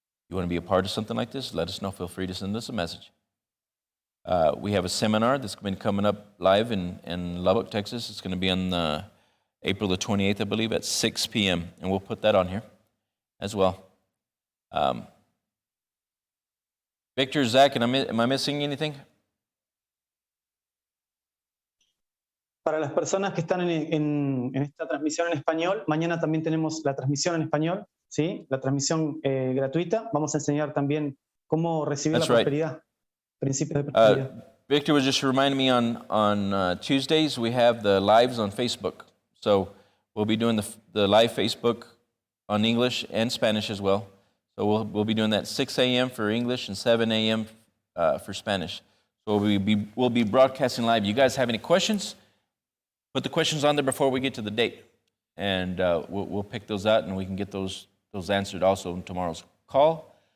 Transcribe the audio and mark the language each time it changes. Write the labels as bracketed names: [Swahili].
[English] You want to be a part of something like this? Let us know. Feel free to send us a message. We have a seminar that's been coming up live in Lubbock, Texas. It's going to be on April the 28th, I believe, at 6 p.m., and we'll put that on here as well. Victor, Zach, am I missing anything? [Spanish] Para las personas que están en esta transmisión en español, mañana también tenemos la transmisión en español, ¿sí? La transmisión gratuita. Vamos a enseñar también cómo recibir la prosperidad, principios de prosperidad. [English] Victor was just reminding me on Tuesdays we have the lives on Facebook. So we'll be doing the live Facebook on English and Spanish as well. So we'll be doing that 6 a.m. for English and 7 a.m. For Spanish. So we'll be broadcasting live. You guys have any questions? Put the questions on there before we get to the date, and we'll pick those out, and we can get those answered also in tomorrow's call.